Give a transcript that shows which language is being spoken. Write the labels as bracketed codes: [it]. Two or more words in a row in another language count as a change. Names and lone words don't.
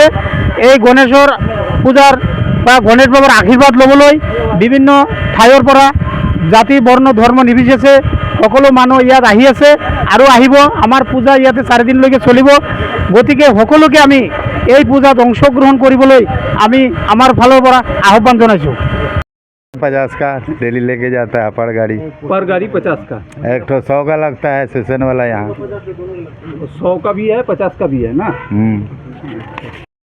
[as] এই গণেশৰ পূজাৰ বা গণেশ বাবাৰ আশীৰ্বাদ ল'বলৈ বিভিন্ন ঠাইৰ পৰা জাতি বৰ্ণ ধৰ্ম নিৰ্বিশেষে সকলো মানুহ ইয়াত আহি আছে আৰু আহিব। আমাৰ পূজা ইয়াতে 4 দিনলৈকে চলিব। গতিকে সকলোকে আমি এই পূজাত অংশগ্ৰহণ কৰিবলৈ আমি আমাৰ ফালৰ পৰা আহ্বান জনাইছোঁ। [hi] 50 का डेली लेके जाता है पर गाड़ी 50 का, एक ठो 100 का लगता है सेशन वाला यहाँ 100 का भी है 50 का भी है ना।